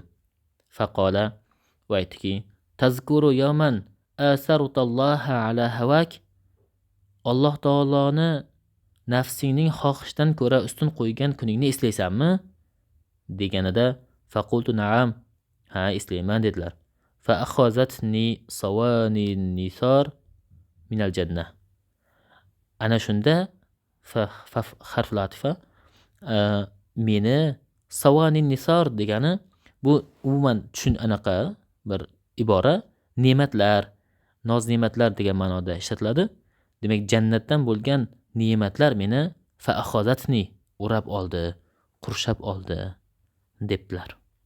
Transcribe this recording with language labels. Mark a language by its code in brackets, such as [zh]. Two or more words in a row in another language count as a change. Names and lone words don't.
[ar] Faqala, [uz] va aytdiki, [ar] تذكر يوما آثرت الله على هواك. [uz] Alloh taoloni nafsingning xohishidan ko'ra ustun qo'ygan kuningni eslaysanmi deganida [ar] فقلت نعم, [uz] ha eslayman dedilar. [ar] فأخذتني صواني نثار من الجنة. [uz] Ana shunda harf latifa meni [ar] صواني نثار [uz] degani bu umuman anaqa bir ibora, ne'matlar, noz ne'matlar degan ma'noda ishlatiladi. Demak, jannatdan bo'lgan ne'matlar meni [ar] فأخذتني [uz] o'rab oldi, qurshab oldi debdilar.